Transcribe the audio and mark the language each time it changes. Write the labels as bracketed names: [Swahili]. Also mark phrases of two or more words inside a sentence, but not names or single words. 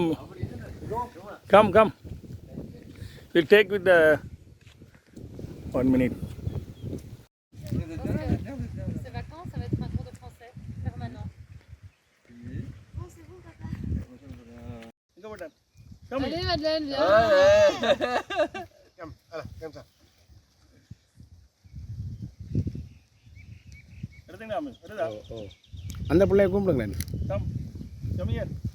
[English] Come. We'll take with the 1 minute. [French] Ces vacances, ça va être un cours de français permanent. [English] Come. [French] Allez, Madeleine, viens. Come, allez, comme ça. [Tamil] அந்த பிள்ளைய கூப்பிடுங்களேன். [English] Come. Come here.